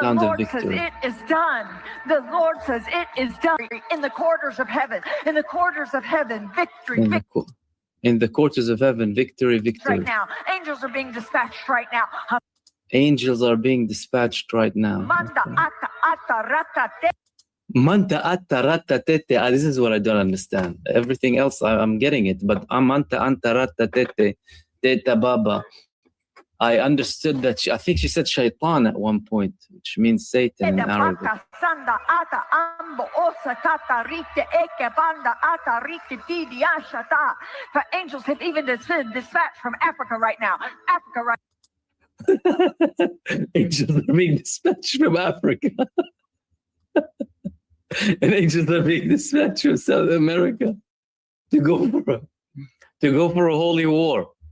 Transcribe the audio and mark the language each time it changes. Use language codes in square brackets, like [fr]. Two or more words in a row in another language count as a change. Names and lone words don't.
[en] sound of Lord says victory. it is done. The Lord says it is done. In the corridors of heaven. In the corridors of heaven. Victory. In the, Victory in the quarters of heaven, victory, victory. right now. Angels are being dispatched right now. Angels are being dispatched right now. Manda ata ata raka te. Manta atta ratta tete. This is what I don't understand. Everything else, I'm getting it. But amanta anta ratta tete, teta baba. I understood that. I think she said shaitan at one point, which means Satan in Arabic. Sanda ata ambo osa kata rite eke banda ata rite tidi ashata. For angels have even dispatched from Africa right now. Africa right Angels are being dispatched from Africa. And angels are being dispatched from South America to go for a holy war.